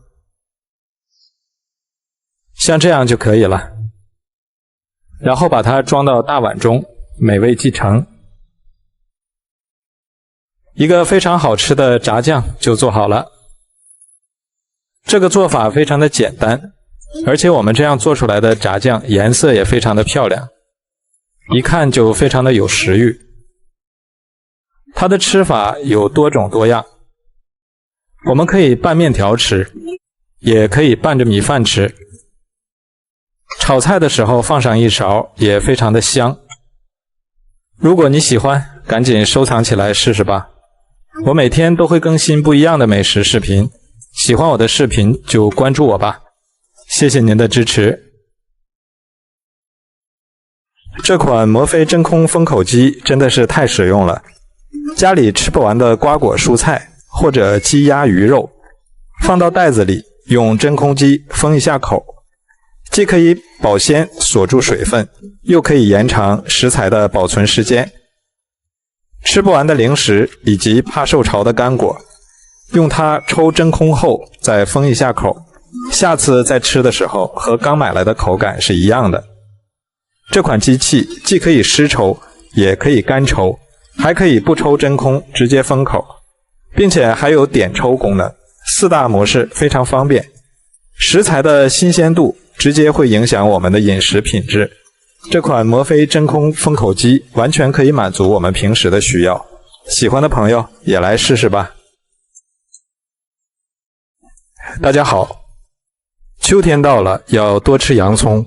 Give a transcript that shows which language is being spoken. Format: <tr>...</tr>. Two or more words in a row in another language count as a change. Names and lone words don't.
<zh>像這樣就可以了，然後把它裝到大碗中，美味繼承。一個非常好吃的炸醬就做好了。這個做法非常的簡單，而且我們這樣做出來的炸醬顏色也非常的漂亮，一看就非常的有食慾。它的吃法有多種多樣，我們可以拌麵條吃，也可以拌着米飯吃。炒菜的時候放上1勺，也非常的香。如果你喜歡，趕緊收藏起來試試吧。我每天都會更新不一樣的美食視頻，喜歡我的視頻就關注我吧。謝謝您的支持。這款摩飛真空封口機真的是太實用了，家裡吃不完的瓜果蔬菜或者雞鴨魚肉，放到袋子裡，用真空機封一下口，既可以保鮮鎖住水分，又可以延長食材的保存時間。吃不完的零食以及怕受潮的干果，用它抽真空后再封一下口，下次再吃的时候和刚買来的口感是一样的。这款机器既可以湿抽，也可以干抽，还可以不抽真空直接封口，并且还有点抽功能，4大模式非常方便。食材的新鮮度直接会影響我們的飲食品質。這款摩飛真空封口機完全可以滿足我們平時的需要，喜歡的朋友也來試試吧。大家好，秋天到了，要多吃洋蔥。</zh>